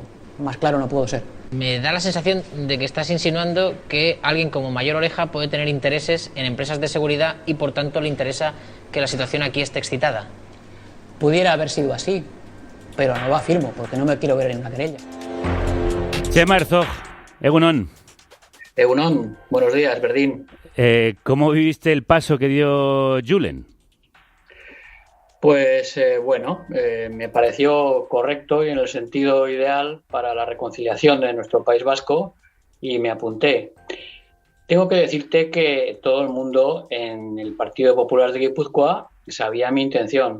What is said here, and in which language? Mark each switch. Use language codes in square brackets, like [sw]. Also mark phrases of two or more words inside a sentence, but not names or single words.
[es] Más claro no puedo ser. Me da la sensación de que estás insinuando que alguien como Mayor Oreja puede tener intereses en empresas de seguridad y por tanto le interesa que la situación aquí esté excitada. Pudiera haber sido así, pero no lo afirmo porque no me quiero ver en una querella. [eu] Txema Herzog, egunon. Egunon, [es] buenos días, Berdín. ¿Cómo viviste el paso que dio Julen? Pues me pareció correcto y en el sentido ideal para la reconciliación de nuestro País Vasco y me apunté. Tengo que decirte que todo el mundo en el Partido Popular de Guipúzcoa sabía mi intención.